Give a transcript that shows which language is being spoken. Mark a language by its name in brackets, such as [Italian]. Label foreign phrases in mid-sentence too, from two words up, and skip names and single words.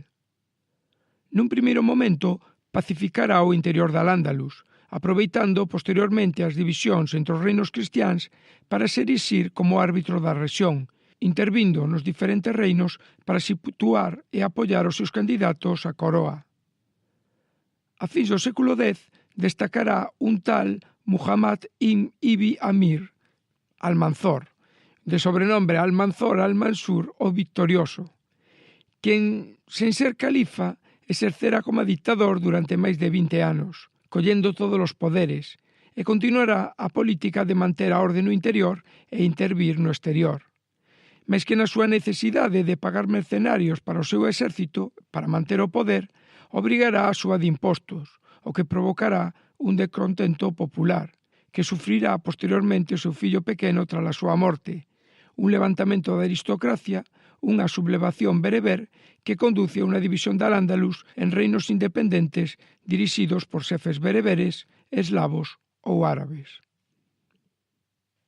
[Galician] Nun primeiro momento, pacificará o interior da Al-Ándalus, aproveitando posteriormente as divisións entre os reinos cristiáns para se erixir como árbitro da rexión, intervindo nos diferentes reinos para situar e apoiar os seus candidatos á coroa. A fins do século X destacará un tal Muhammad ibn Amir Almanzor, de sobrenombre Almanzor al-Mansur o Victorioso, quen, sen ser califa, exercerá como dictador durante máis de 20 anos, collendo todos os poderes, e continuará a política de manter a orde no interior e intervir no exterior. Mais que na súa necesidade de pagar mercenarios para o seu exército, para manter o poder, obrigará a súa de impostos, o que provocará un descontento popular, que sufrirá posteriormente o seu fillo pequeno tras a súa morte, un levantamento da aristocracia, unha sublevación bereber que conduce a unha división da Al-Ándalus en reinos independentes dirixidos por xefes bereberes, eslavos ou árabes.